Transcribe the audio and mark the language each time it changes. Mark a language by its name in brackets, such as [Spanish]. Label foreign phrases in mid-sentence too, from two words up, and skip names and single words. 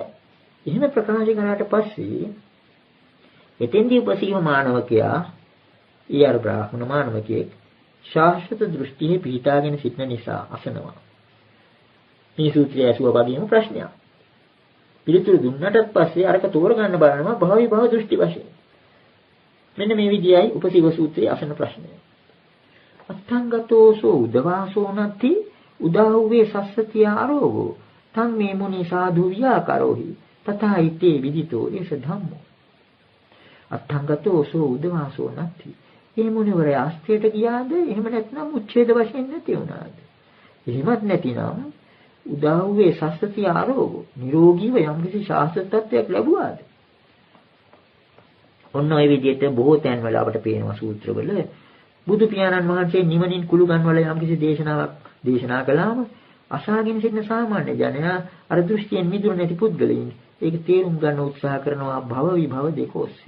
[Sinhala] එහෙම ප්‍රකාශ කරාට පස්සේ එතෙන්දී උපසීව මානවකයා ඊ අර බ්‍රාහ්මණ මානවකයෙක් ශාස්ත්‍ර දෘෂ්ටියේ පිහිටාගෙන සිටින නිසා අසනවා. මේ සූත්‍රය ඇසුවා වගේම ප්‍රශ්නයක්. පිළිතුරු දුන්නටත් පස්සේ අරක තෝරගන්න බලනවා භවි භව දෘෂ්ටි වශයෙන්. මෙන්න මේ විදියයි උපසීව සූත්‍රයේ අසන ප්‍රශ්නය. [Pali] අත්තංගතෝසෝ උදවාසෝ නත්ති උදාහුවේ සස්සතිය ආරෝගෝ තං මේ මුනි සාධු ව්‍යාකරෝහි තථා ඉතේ විදිතෝ ඒස ධම්මෝ. අත්තංගතෝසෝ උදවාසෝ නත්ති [Sinhala] මේ මුනිවරයා අස්තයට ගියාද? එහෙම නැත්නම් උච්ඡේද වශයෙන් නැති වුණාද? එහෙමත් නැතිනම් [Pali] උදාහුවේ සස්සතිය ආරෝගෝ [Sinhala] නිරෝගීව යම්කිසි ශාස්ත්‍ර තත්වයක් ලැබුවාද? ඔන්න ඔය විදිහට බොහෝ තැන්වල අපට පේනවා සූත්‍රවල බුදු පියාණන් වහන්සේ නිවනින් කුළු ගන්වල යම්කිසි දේශනාවක් දේශනා කළාම අසාගෙන සිටින සාමාන්‍ය ජනයා අර දෘෂ්ටියෙන් මිදුණු නැති පුද්ගලයින් ඒක තේරුම් ගන්න උත්සාහ කරනවා භව විභව දෙක ඔස්සේ.